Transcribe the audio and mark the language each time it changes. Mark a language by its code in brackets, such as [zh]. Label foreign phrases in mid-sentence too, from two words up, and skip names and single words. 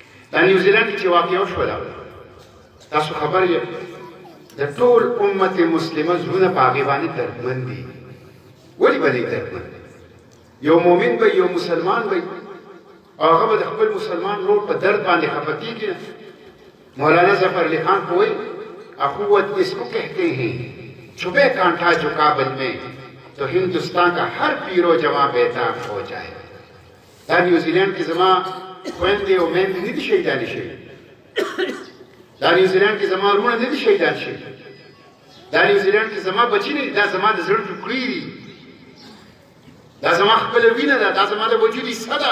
[ps] دا نیوزیلند کې چې واقعه وشوله تاسو خبر یې د ټول امت مسلمه زړونه په هغې باندې دردمند دي. ولې به دی دردمند؟ یو مؤمن به یو مسلمان به او هغه به د خپل مسلمان ورور په درد باندې خفه کېږي. [ur] مولانا ظفر علی خان [ps] کو وایي [ur] اخوت اس کو کہتے ہیں چبے کانٹا جو کابل میں تو ہندوستان کا ہر پیرو جوان بیتاب ہو جائے. [ps] دا نیوزیلینڈ کې زما خویندې او میندې نه دي شهیدانې شوي. دا نیوزیلینډ کې زما وروڼه نه دي شهیدان شوي. دا نیوزیلینډ کې زما بچي نه دي. دا زما د زړه ټوکړې دي. دا زما خپله وینه ده. دا زما د وجود حصه ده.